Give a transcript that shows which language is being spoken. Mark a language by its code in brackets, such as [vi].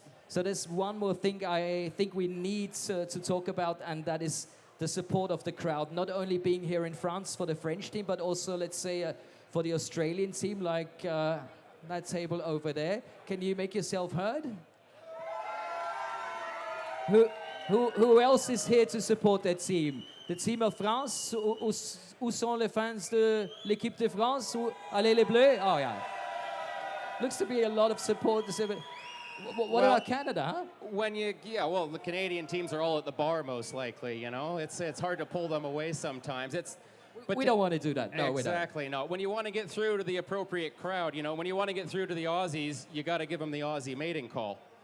[en] So there's one more thing I think we need to talk about, and that is the support of the crowd. Not only being here in France for the French team, but also, let's say, for the Australian team, like that table over there. Can you make yourself heard? Who else is here to support that team? The team of France? [fr] Où sont les fans de l'équipe de France? Allez les Bleus? [en] Oh, yeah. Looks to be a lot of support. What about Canada, huh? Well, the Canadian teams are all at the bar, most likely, you know? It's hard to pull them away sometimes. We don't want to do that. No, exactly, no. When you want to get through to the appropriate crowd, you know, when you want to get through to the Aussies, you got to give them the Aussie mating call.